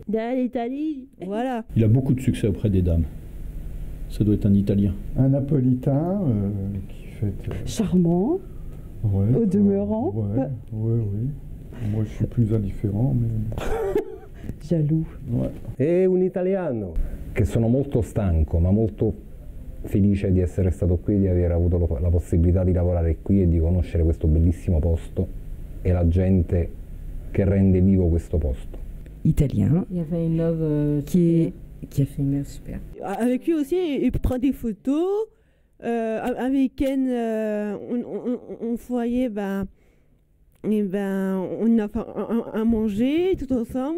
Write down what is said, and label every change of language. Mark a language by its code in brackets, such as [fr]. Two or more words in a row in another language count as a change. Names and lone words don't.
[fr] De l'Italie, voilà. Il a beaucoup de succès auprès des dames. Ça doit être un Italien. Un napolitain qui fait... Charmant. Ouais, au demeurant. Oui. Moi, je suis plus indifférent, mais... Jaloux. Ouais. [it] È un italiano. Che sono molto stanco, ma molto felice di essere stato qui, di aver avuto la possibilità di lavorare qui e di conoscere questo bellissimo posto e la gente che rende vivo questo posto. [fr] Italien. Il y avait une œuvre qui a fait une œuvre super. Avec lui aussi, il prend des photos. Avec elle, on voyait, on a fait un manger tout ensemble.